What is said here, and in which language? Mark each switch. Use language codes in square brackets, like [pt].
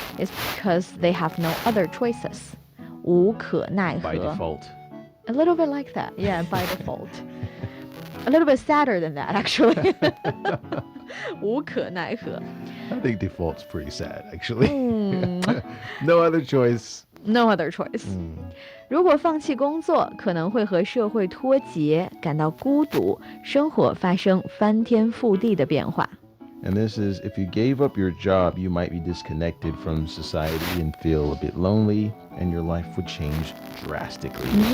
[en] It's because they have no other choices. [zh] 无可奈 [en] by [zh] 何 [en] default. A little bit like that. Yeah, by default. A little bit sadder than that, actually. [zh] 无可奈何 [en] I think default's pretty sad, actually. No other choice. No other choice. [zh] 如果放弃工作，可能会和社会脱节，感到孤独，生活发生翻天覆地的变化。 [en] And this is if you gave up your job, you might be disconnected from society and feel a bit lonely, and your life would change drastically.